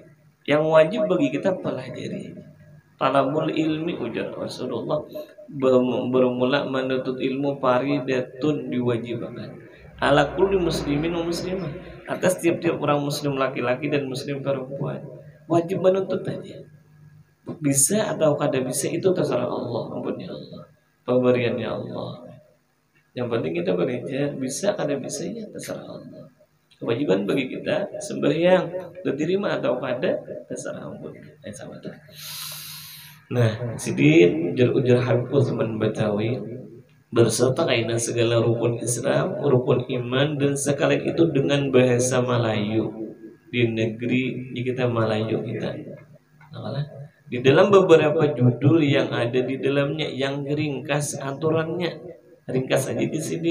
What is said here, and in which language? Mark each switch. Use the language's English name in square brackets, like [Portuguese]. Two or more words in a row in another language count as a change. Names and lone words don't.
[Indonesian] Yang wajib bagi kita pelajari. [Arabic] طلب العلم, [Indonesian] ujar Rasulullah, bermula menuntut ilmu faridatun, diwajibkan [Arabic] على كل مسلم ومسلمة, [Indonesian] atas tiap-tiap orang muslim laki-laki dan muslim perempuan. Wajib menuntut aja. Bisa atau kada bisa itu terserah Allah, ampunnya Allah, pemberiannya Allah. Yang penting kita belajar, bisa kada bisa ya terserah Allah. Kewajiban bagi kita sembahyang, diterima atau kada terserah ampunnya. Sama tuh. Nah, sidin ujar Habib Usman Badawi berserta kaitan segala rukun Islam, rukun iman, dan sekalian itu dengan bahasa Melayu di negeri di kita Melayu kita. Nah, di dalam beberapa judul yang ada di dalamnya yang ringkas aturannya, ringkas aja di sini.